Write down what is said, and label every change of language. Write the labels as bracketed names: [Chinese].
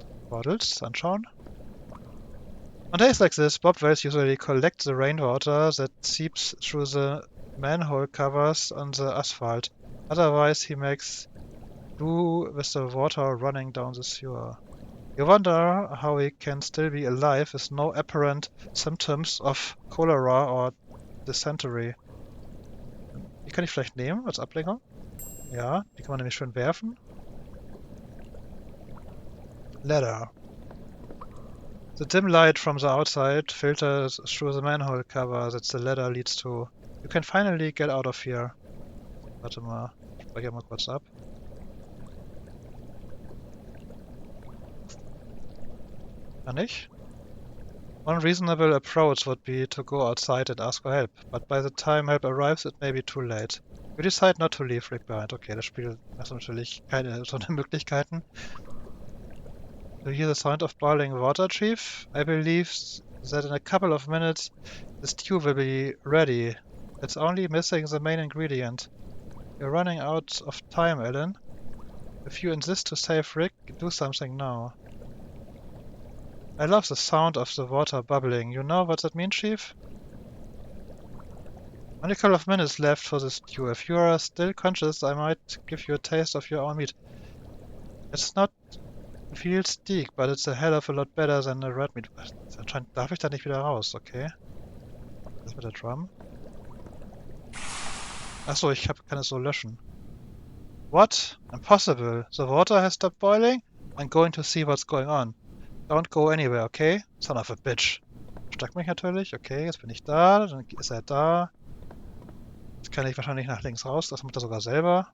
[English] Bottles, [German] anschauen. [English] On days like this, Bob Wells usually collects the rainwater that seeps through the manhole covers on the asphalt. Otherwise, he makes do with the water running down the sewer. You wonder how he can still be alive with no apparent symptoms of cholera or dysentery. [German] Die kann ich vielleicht nehmen als Ablenkung? Ja, die kann man nämlich schön werfen. [English] Ladder. The dim light from the outside filters through the manhole cover that the ladder leads to. You can finally get out of here. [German] Warte mal, ich speichere mal kurz ab. Kann ich? [English] One reasonable approach would be to go outside and ask for help, but by the time help arrives, it may be too late. You decide not to leave Rick behind. [German] Okay, das Spiel hat natürlich keine so eine Möglichkeiten. [English] Do you hear the sound of boiling water, Chief? I believe that in a couple of minutes the stew will be ready. It's only missing the main ingredient. You're running out of time, Ellen. If you insist to save Rick, do something now. I love the sound of the water bubbling. You know what that means, Chief? Only a couple of minutes left for the stew. If you are still conscious, I might give you a taste of your own meat. It's not viel steak, but it's a hell of a lot better than a red meat. [German] Anscheinend darf ich da nicht wieder raus, okay. Das mit der Drum. Achso, kann es so löschen. [English] What? Impossible. The water has stopped boiling? I'm going to see what's going on. Don't go anywhere, okay? Son of a bitch. [German] Versteckt mich natürlich. Okay, jetzt bin ich da. Dann ist er da. Jetzt kann ich wahrscheinlich nach links raus. Das macht er sogar selber.